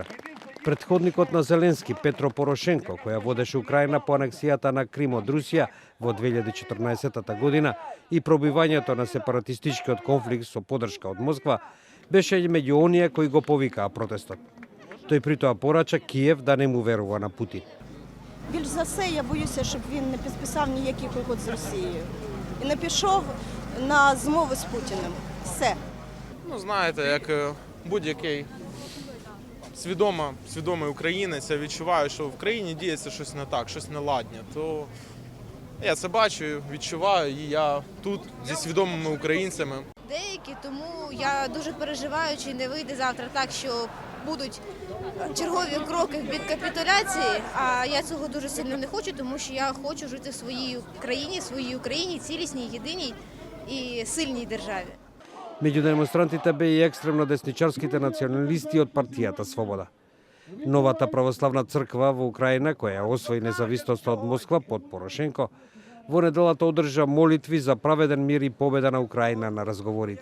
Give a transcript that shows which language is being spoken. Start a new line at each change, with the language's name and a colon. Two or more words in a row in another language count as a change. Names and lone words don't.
Macedonian: Претходникот на Зеленски, Петро Порошенко, која водеше Украина по анексијата на Крим од Русија во 2014 година и пробивањето на сепаратистичкиот конфликт со поддршка од Москва, беше меѓу оние кои го повикаа протестот. Тој притоа порача Киев да не му верува на Путин.
Ukrainian: Більш за все, я боюся, щоб він не підписав ніяких угод з Росією. І не пішов на змови з Путіним. Все. Ну, знаєте, як будь-який свідомий українець, я відчуваю, що в країні діється щось не так, щось неладне. То я це бачу, відчуваю, і я тут зі свідомими українцями. Деякі, тому я дуже переживаю, чи не вийде завтра так, що будуть чергові кроки в бік капітуляції, а я цього дуже сильно не хочу, тому що я хочу жити в своїй країні, своїй Україні, цілісній, єдиній і сильній державі.
Macedonian: Меѓу демонстрантите беа и екстремно десничарските националисти од партијата Свобода. Новата православна црква во Украина, која освои независноста од Москва под Порошенко, во неделата одржа молитви за праведен мир и победа на Украина на разговорите.